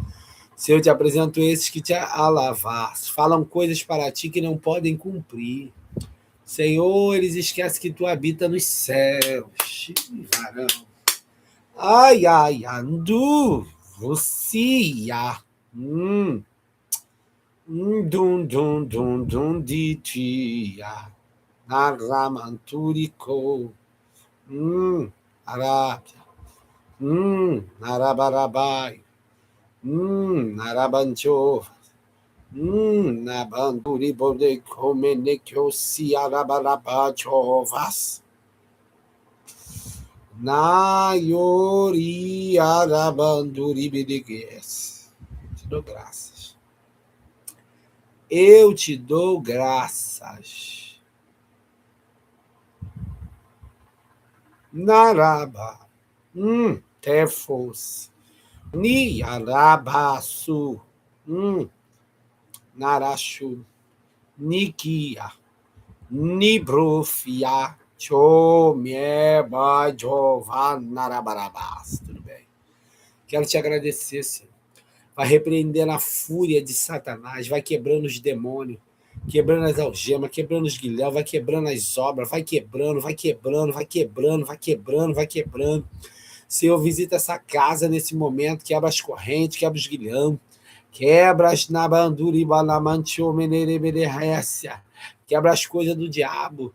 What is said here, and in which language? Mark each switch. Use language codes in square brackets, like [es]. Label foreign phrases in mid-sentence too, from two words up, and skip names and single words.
[pt] Se eu te apresento esses que te alavas, falam coisas para ti que não podem cumprir. Senhor, eles esquecem que tu habita nos céus. Varão. Ai, ai, andu, Lucia. Dum, dum, dum, dum, de tia. Naramanturico. Arábia. Narabarabai. Narabancho. Nabanduri bode comenekyo si arabarabachovas. Nayori arabanduri bidigues. Te dou graças. Eu te dou graças. Naraba. Tefos. Ni arabasu. Narashu. Nikia. Nibrofia. Chomieba Jovanarabarabás. Tudo bem. Quero te agradecer, Senhor. Vai repreendendo a fúria de Satanás, vai quebrando os demônios, quebrando as algemas, quebrando os guilhões, vai quebrando as obras, vai quebrando, vai quebrando, vai quebrando, vai quebrando, vai quebrando. Senhor, visita essa casa nesse momento, quebra as correntes, quebra os guilhões, quebra as nabanduribalamantiomenereberehécia, quebra as coisas do diabo.